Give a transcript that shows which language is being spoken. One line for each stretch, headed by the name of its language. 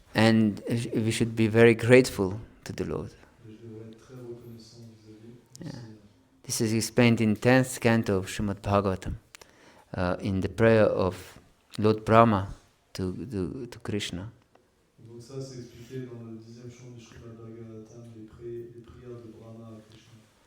English: And we should be very grateful to the Lord.
French: Et je devrais être très reconnaissant vis-à-vis du Yeah. Seigneur.
English: This is explained in 10th canto of Srimad Bhagavatam, in the prayer of Lord Brahma to Krishna.
French: Donc ça, c'est expliqué dans le 10e chant du Srimad Bhagavatam, les prières de Brahma à Krishna.